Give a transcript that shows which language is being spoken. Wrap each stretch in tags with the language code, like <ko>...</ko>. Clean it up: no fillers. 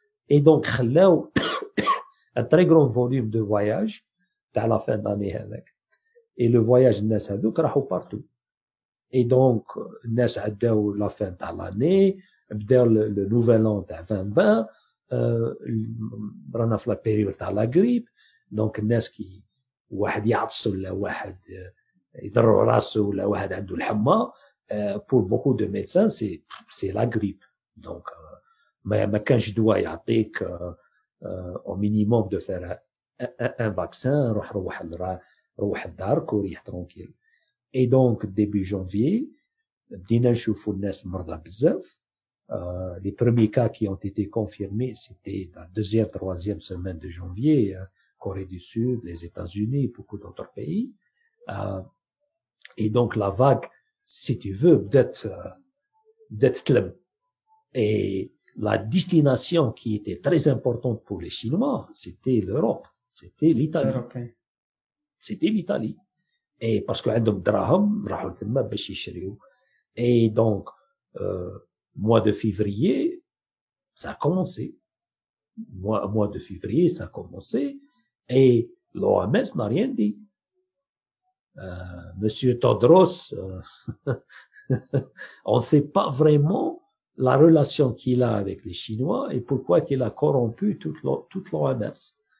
<fr>Et donc</fr> <ar>خلاو</ar> <fr>un très grand volume de voyage تاع la fin d'année هذاك. Et le voyage</fr> <ar>الناس هذوك راحوا</ar> <fr>partout. Et donc</fr> <ar>الناس عداو</ar> <fr>la fin تاع l'année,</fr> <ar>بداو</ar> <fr>le nouvel an تاع 2020,</fr> <ar>رانا في</ar> <fr>la période تاع la grippe.</fr> <ar>Donc الناس كي واحد يعطس ولا واحد يضروا راسه ولا واحد عنده الحمى,</ar> <fr>pour beaucoup de médecins c'est la grippe. Donc</fr> <ar>ما كانش دواء يعطيك</ar> <fr>au minimum de faire un vaccin,</fr> <ar>روح لدارك وريح</ar> <fr>tranquille. Et donc début janvier</fr> <ar>بدينا نشوفوا الناس مرضى بزاف.</ar> <fr>Les premiers cas qui ont été confirmés c'était la deuxième, troisième semaine de janvier, Corée du Sud, les États-Unis, beaucoup d'autres pays. Et donc la vague, si tu veux, d'être tlem. Et la destination qui était très importante pour les Chinois, c'était l'Europe, c'était l'Italie. C'était l'Italie. Et parce que</fr> <ar>عندهم دراهم راحوا تما باش يشريو.</ar> <fr>Et donc mois de février, ça a commencé. Mois de février, ça a commencé. Et l'OMS n'a rien dit. Monsieur Tedros, on ne sait pas vraiment la relation qu'il a avec les Chinois et pourquoi qu'il a corrompu toute l'OMS.</fr>